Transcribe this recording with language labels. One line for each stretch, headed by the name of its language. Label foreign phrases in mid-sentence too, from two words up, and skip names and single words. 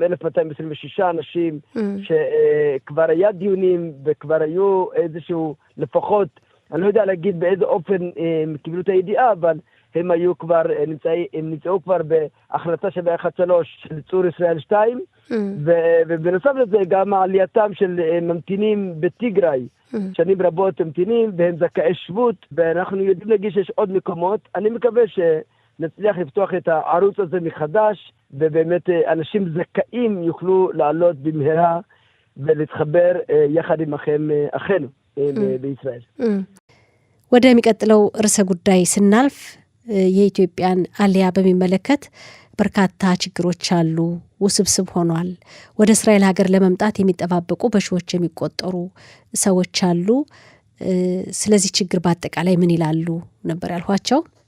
Hebrew: 1226 אנשים, שכבר היה דיונים וכבר היו איזשהו לפחות, אני לא יודע להגיד באיזה אופן הם קיבלו את הידיעה, אבל הם היו כבר, הם נמצאו כבר בהחלטה 713 של צור ישראל 2, ובנוסף לזה גם עלייתם של ממתינים בטיגריי, שנים רבות ממתינים, והם זכאי שבות, ואנחנו יודעים להגיד שיש עוד מקומות. אני מקווה שנצליח לפתוח את הערוץ הזה מחדש, ובאמת אנשים זכאים יוכלו לעלות במהרה, ולהתחבר יחד עם אחינו בישראל.
Amharic: ወደሚቀጥለው ርዕሰ ጉዳይ ስናልፍ የኢትዮጵያን አሊያ በሚመለከት በርካታ ችግሮች አሉ። ውስብስብ ሆኗል። ወደ እስራኤል ሀገር ለመምጣት የሚጠባበቁ በሺዎች የሚቆጠሩ ሰዎች አሉ። ስለዚህ ችግር በአጠቃላይ ምን ይላሉ ነበር ያልኋቸው።